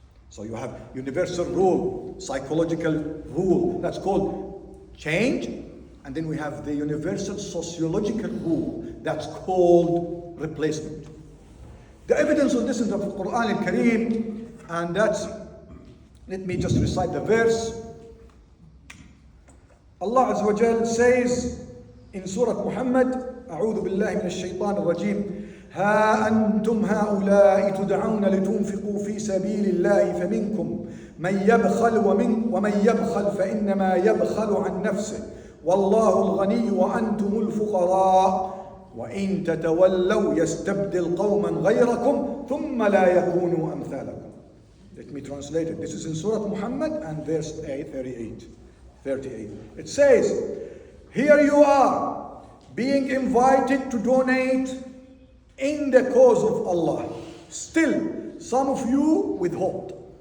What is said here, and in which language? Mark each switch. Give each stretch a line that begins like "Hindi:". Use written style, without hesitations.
English: So you have universal rule, psychological rule, that's called change. And then we have the universal sociological rule, that's called replacement. The evidence of this is in the Quran Al-Kareem, and that's, let me just recite the verse. Allah Azza wa Jal says in Surah Muhammad,
Arabic: أعوذ بالله من الشيطان الرجيم ها أنتم هؤلاء تدعون لتنفقوا في سبيل الله فمنكم من يبخل ومن يبخل فإنما يبخل عن نفسه والله الغني وأنتم الفقراء وإن تتولوا يستبدل قوما غيركم ثم لا يكونوا أمثالكم.
English: Let me translate it. This is in Surah Muhammad and verse 38. It says, here you are being invited to donate in the cause of Allah. Still, some of you withhold.